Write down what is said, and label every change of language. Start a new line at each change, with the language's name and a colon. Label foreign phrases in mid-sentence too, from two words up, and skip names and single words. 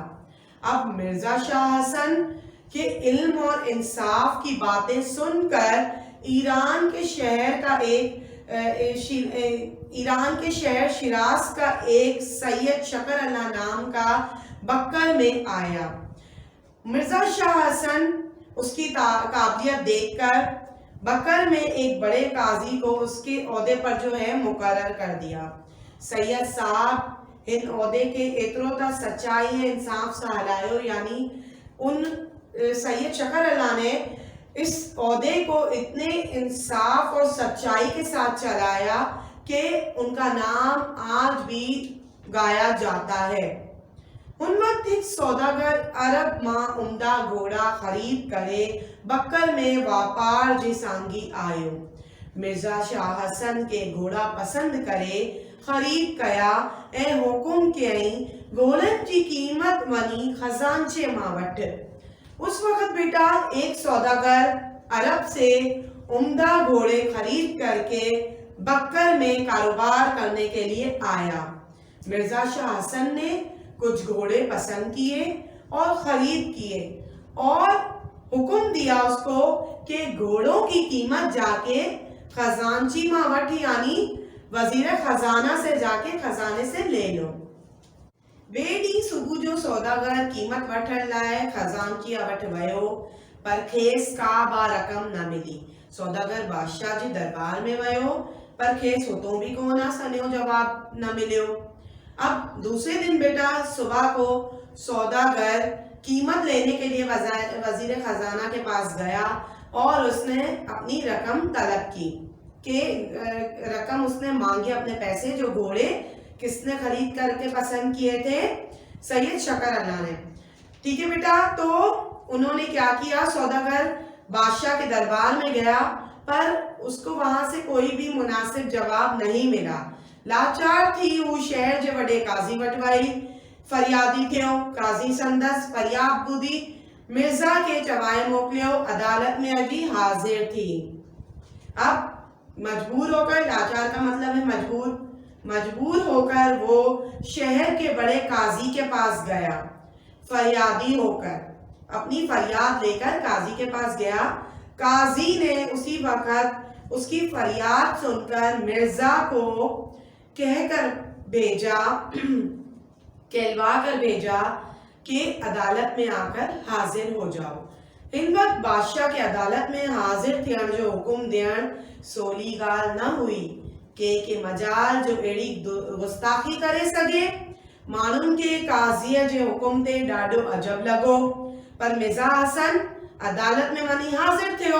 Urdu: اب مرزا شاہ حسن کے علم اور انصاف کی باتیں سن کر ایران کے شہر شیراز کا ایک سید شکر اللہ نام کا بکر میں آیا. مرزا شاہ حسن اس کی قابلیت دیکھ کر بکر میں ایک بڑے قاضی کو اس کے عہدے پر جو ہے مقرر کر دیا.
Sindhi: सैयद साहब इन ओहदे के एतिरो त सच्चाई ऐं इंसाफ सां हलायो,
Urdu: یعنی ان سید شکر اللہ نے اس عہدے کو اتنے انصاف اور سچائی کے ساتھ چلایا کہ ان کا نام آج بھی گایا جاتا ہے.
Sindhi: उन वक्त एक सौदागर अरब मां उम्दा घोड़ा खरीद करे बकर में वापार जे सांगी आयो। मिर्ज़ा शाह हसन के घोड़ा पसंद करे खरीद कया ऐं हुकुम कयईं घोड़नि जी क़ीमत वञी खजांचे मां वठ।
Urdu: اس وقت بیٹا ایک سوداگر عرب سے عمدہ گھوڑے خرید کر کے بکر میں کاروبار کرنے کے لیے آیا. مرزا شاہ حسن نے کچھ گھوڑے پسند کیے اور خرید کیے اور حکم دیا اس کو کہ گھوڑوں کی قیمت جا کے خزانچی
Sindhi: मां वठ,
Urdu: یعنی وزیر خزانہ سے جا کے خزانے سے لے لو.
Sindhi: ॿिए ॾींहुं सुबुह जो सौदागर क़ीमत वठण लाइ खजांचीअ वटि वियो, पर खेसि का बि रक़म न मिली। सौदागर बादशाह जे दरबार में वियो, पर खेसि हुतों भी कोन सन्यो जवाब न मिलियो।
Urdu: اب دوسرے دن بیٹا صبح کو سوداگر قیمت لینے کے لیے وزیر خزانہ کے پاس گیا اور اس نے اپنی رقم طلب کی کہ رقم اس نے مانگی، اپنے پیسے، جو گھوڑے کس نے خرید کر کے پسند کیے تھے، سید شکر اللہ نے. ٹھیک ہے بیٹا، تو انہوں نے کیا کیا، سوداگر بادشاہ کے دربار میں گیا، پر اس کو وہاں سے کوئی بھی مناسب جواب نہیں ملا.
Sindhi: लाचार थी वो शहर जे वडे काजी वट वई, फरियादी थियो। काजी संदस फरियाद ॿुधी मिर्ज़ा के चवाए मोकिलियो, अदालत में अभी हाजिर थी।
Urdu: اب مجبور ہو کر، لاچار کا مطلب ہے مجبور ہو کر وہ شہر کے بڑے قاضی کے پاس گیا. فریادی ہو کر اپنی فریاد لے کر قاضی کے پاس گیا. قاضی نے اسی وقت اس کی فریاد سن کر مرزا کو کہہ کر بھیجا، کہلوا کر بھیجا کہ عدالت میں آ کر حاضر ہو جاؤ.
Sindhi: हिन वक़्त बादशाह के अदालत में हाज़िर थियण जो हुकुम ॾियण सवली ॻाल्हि न हुई। के मजाल जो अहिड़ी गुस्ताखी करे सघे। माण्हुनि खे काज़ीअ जे हुकुम ते ॾाढो अजब लॻो, पर मिर्ज़ा हसन अदालत में वञी हाज़िर थियो।